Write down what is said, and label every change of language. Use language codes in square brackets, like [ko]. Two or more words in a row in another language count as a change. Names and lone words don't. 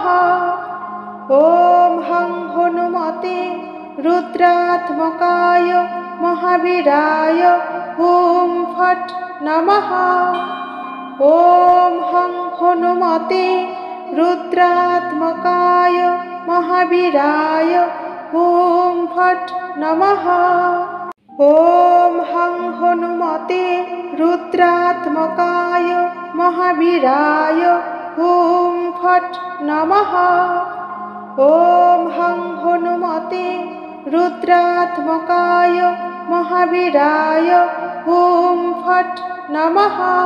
[sa] ওম হং হনুমতে রুদ্রাত্মকায় মহাবীরায় হুম ফট নমঃ। ওম হং হনুমতে রুদ্রাত্মকায় महावीराय ॐ फट् नमः। ॐ हं हनुमते रुद्रात्मकाय महावीराय ॐ फट् नमः। ॐ हं हनुमते रुद्रात्मकाय महावीराय ॐ फट् नमः।